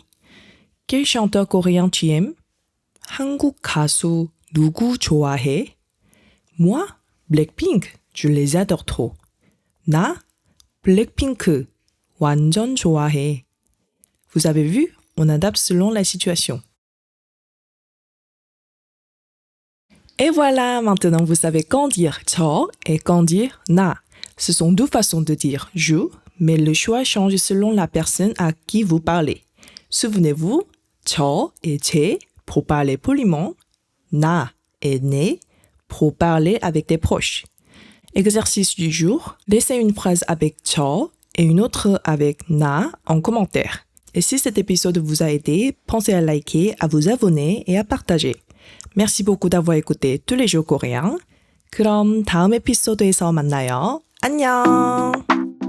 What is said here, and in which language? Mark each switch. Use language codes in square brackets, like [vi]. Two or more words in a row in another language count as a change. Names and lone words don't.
[fr] Quel chanteur coréen tu aimes? [ko] 한국 가수 누구 좋아해? [fr] Moi, Blackpink, je les adore trop. [ko] 나, Blackpink, 완전 좋아해. [fr] Vous avez vu, on adapte selon la situation. Et voilà, maintenant vous savez quand dire 저 et quand dire 나. Ce sont deux façons de dire je, mais le choix change selon la personne à qui vous parlez. Souvenez-vous, 저 et 제 pour parler poliment, 나 et 내 pour parler avec des proches. Exercice du jour, laissez une phrase avec 저 et une autre avec 나 en commentaire. Et si cet épisode vous a aidé, pensez à liker, à vous abonner et à partager. Merci beaucoup d'avoir écouté tous les jours coréens. [ko] 그럼 다음 에피소드에서 만나요. 안녕!